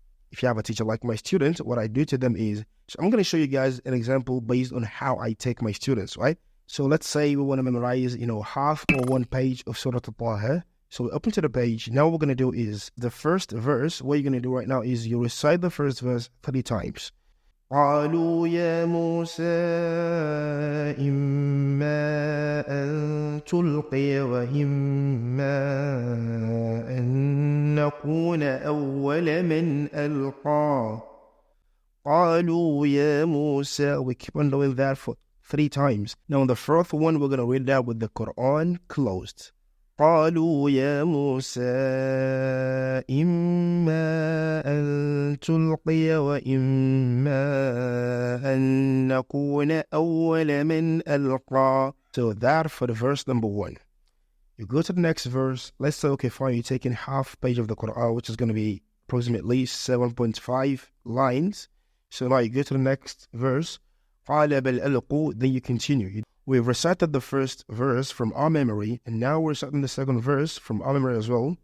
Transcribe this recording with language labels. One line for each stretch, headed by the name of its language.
English: If you have a teacher like my students, what I do to them is, so I'm going to show you guys an example based on how I take my students, right? So let's say we want to memorize, half or one page of Surah Al-Taha. So we open to the page. Now what we're going to do is the first verse, what you're going to do right now is you recite the first verse 3 times.
Arabic: قالوا يا موسى إما أن تلقي وإما أن نكون أول من ألقى قالوا يا موسى.
English: We keep on doing that for 3 times. Now on the fourth one, we're going to read that with the Quran closed.
Arabic: قالوا يا موسى إما أن تلقي وإما أن نكون أول من ألقى.
English: So that for the verse number 1. You go to the next verse. Let's say, okay, fine, you're taking half page of the Quran, which is going to be approximately 7.5 lines. So now you go to the next verse.
Arabic: قال بل ألقوا.
English: Then you continue. We've recited the first verse from our memory, and now we're reciting the second verse from our memory as well.